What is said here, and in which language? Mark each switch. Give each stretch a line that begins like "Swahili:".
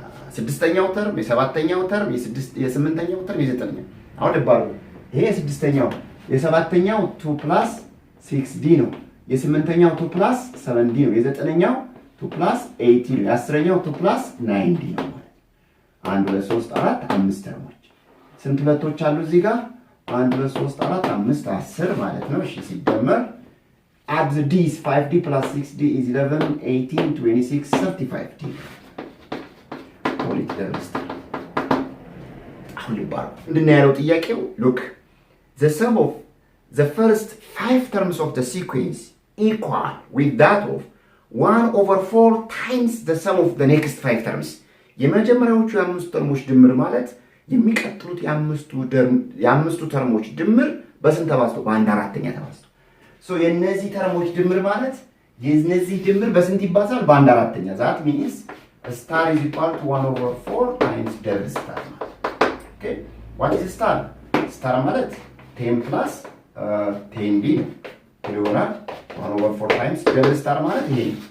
Amharic: የስድስተኛው ተርም፣ የሰባተኛው ተርም፣ የስምንተኛው ተርም፣ የዘጠነኛው። አሁን ልባሉ ይሄ የስድስተኛው የሰባተኛው 2 plus 6d ነው። የስምንተኛው 2 plus 7d ነው። የዘጠነኛው 2 plus 8d ነው። የአስረኛው 2 plus 9d ነው ማለት 1 2 3 4 5 ተርሞች። ስንት ሁለቶች አሉ እዚህ ጋር?
English: 1 2 3 4 5 10
Amharic: ማለት ነው። እሺ ሲደመር
English: add the d's 5d plus 6d is 11 18 26 35d. call it the rest.
Amharic: አሁን ይባል ምንድነው ያለው ጥያቄው?
English: look, the sum of the first 5 terms of the sequence equal with that of 1/4 times the sum of the next 5 terms.
Amharic: የመጀመሪያዎቹ የአምስቱ ተርሞች ድምር ማለት የሚቀጥሉት የአምስቱ ተርሞች ድምር በስንት ተባዝቶ በአንድ አራተኛ ተባዝቶ ሶ የነዚህ ተርሞች ድምር ማለት የነዚህ ድምር በስንት ይባዛል በአንድ አራተኛ
English: that means star is equal to 1 over 4 times double star okay
Amharic: what is star star ማለት 10 plus 10d ይሆናል
English: 1 over 4 times double star
Amharic: ማለት ይሄ